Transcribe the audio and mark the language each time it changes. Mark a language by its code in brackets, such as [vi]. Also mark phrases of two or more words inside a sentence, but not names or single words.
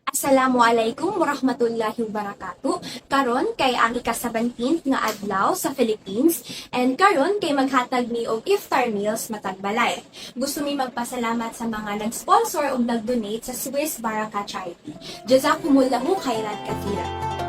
[ar] السلام عليكم ورحمة الله وبركاته. [ceb] Karon kay ang ika-17 nga adlaw sa Philippines and karon kay maghatag mi og iftar meals matag balay. Gusto mi magpasalamat sa mga nag-sponsor ug nag-donate sa Swiss Baraka Charity. [ar] جزاكم الله خيرا كثيرا.